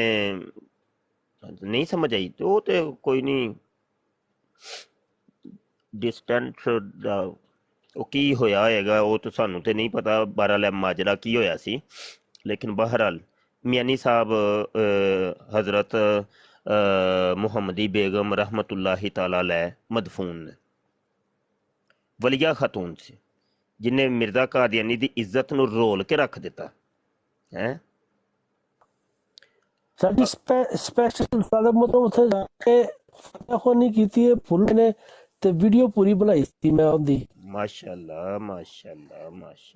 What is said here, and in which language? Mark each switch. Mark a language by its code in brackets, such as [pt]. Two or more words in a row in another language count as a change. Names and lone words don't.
[pa] ਨਹੀਂ ਸਮਝ ਆਈ ਤੇ ਉਹ ਤੇ ਕੋਈ ਨਹੀਂ, ਡਿਸਟੈਂਸ ਦਾ ਉਹ ਕੀ ਹੋਇਆ ਹੋਏਗਾ ਉਹ ਤਾਂ ਸਾਨੂੰ ਤੇ ਨਹੀਂ ਪਤਾ, ਬਹਰਹਾਲ ਮਾਜਰਾ ਕੀ ਹੋਇਆ ਸੀ। ਲੇਕਿਨ ਬਹਰਹਾਲ ਮਿਆਨੀ ਸਾਹਿਬ हज़रत ਮੁਹੰਮਦੀ बेगम [ar] رحمة الله تعالى عليه [pa] मदफून ने, वलिया खातून ਸੀ ਜਿਨੇ ਮਿਰਜ਼ਾ ਕਾਦੀਆਨੀ ਦੀ ਇੱਜ਼ਤ ਨੂੰ ਰੋਲ ਕੇ ਰੱਖ ਦਿੱਤਾ ਹੈ। ਸਾਡੀ ਸਪੈਸ਼ਲ ਸਾਡਾ ਮਤਲਬ ਉੱਥੇ ਜਾ ਕੇ ਫਤਿਹਖਵਾਨੀ ਕੀਤੀ ਹੈ ਫੁੱਲ ਨੇ, ਤੇ ਵੀਡੀਓ ਪੂਰੀ ਬਣਾਈ ਸੀ ਮੈਂ ਉਹਦੀ। ਮਾਸ਼ਾਅੱਲਾ ਮਾਸ਼ਾਅੱਲਾ ਮਾਸ਼ਾਅੱਲਾ।